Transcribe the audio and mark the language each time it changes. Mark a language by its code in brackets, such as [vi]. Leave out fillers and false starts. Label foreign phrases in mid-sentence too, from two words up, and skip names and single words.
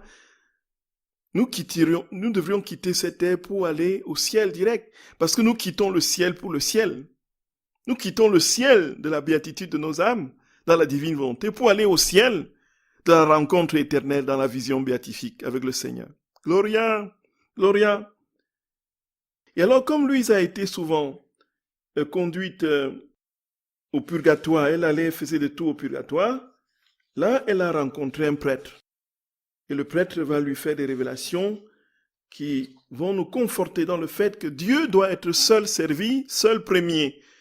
[fr] Nous devrions quitter cette terre pour aller au ciel direct. Parce que nous quittons le ciel pour le ciel. Nous quittons le ciel de la béatitude de nos âmes, dans la divine volonté, pour aller au ciel de la rencontre éternelle dans la vision béatifique avec le Seigneur. [la] Gloria, Gloria. [fr] Et alors, comme Louise a été souvent conduite au purgatoire, elle faisait des tours au purgatoire, là, elle a rencontré un prêtre. Et le prêtre va lui faire des révélations qui vont nous conforter dans le fait que Dieu doit être seul servi, seul premier.